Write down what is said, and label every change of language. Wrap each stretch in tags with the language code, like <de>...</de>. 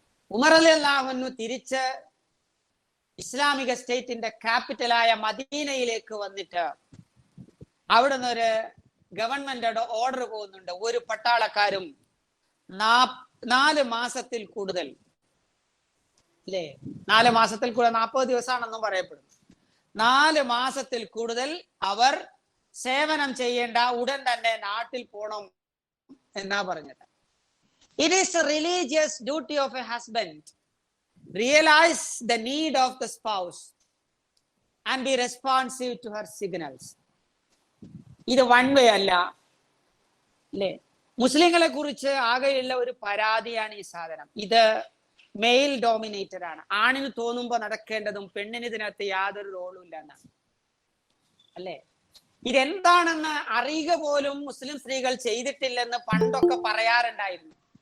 <ml>ഉമർ റളിയല്ലാഹു അൻഹു തിരിച്ച് ഇസ്ലാമിക സ്റ്റേറ്റിന്റെ ക്യാപിറ്റലായ മദീനയിലേക്ക് വന്നിട്ട് അവിടുന്ന് ഒരു ഗവൺമെന്റുടെ ഓർഡർ പോകുന്നുണ്ട്, ഒരു പട്ടാളക്കാരും 4 മാസത്തിൽ കൂടുതൽ, അല്ലേ, 4 മാസത്തിൽ കൂടുതൽ 40 ദിവസമാണെന്നും പറയപ്പെടുന്നു. 4 മാസത്തിൽ കൂടുതൽ അവർ സേവനം ചെയ്യേണ്ട, ഉടൻ തന്നെ നാട്ടിൽ പോണം എന്നാ പറഞ്ഞത്.</ml> <en>It is a religious duty of a husband realize the need of the spouse and be responsive to her signals.</en> <ml>ഇത് വൺ വേ അല്ല, അല്ലേ? മുസ്ലിങ്ങളെ കുറിച്ച് ആകെയുള്ള ഒരു പരാതിയാണ് ഈ സാധനം. ഇത് മെയിൽ ഡോമിനേറ്റഡ് ആണ്. ആണിന് തോന്നുമ്പോ നടക്കേണ്ടതും പെണ്ണിന് ഇതിനകത്ത് യാതൊരു റോളും ഇല്ല എന്നാണ്, അല്ലേ? ഇതെന്താണെന്ന് അറിയുക പോലും മുസ്ലിം സ്ത്രീകൾ ചെയ്തിട്ടില്ലെന്ന് പണ്ടൊക്കെ പറയാറുണ്ടായിരുന്നു.</ml>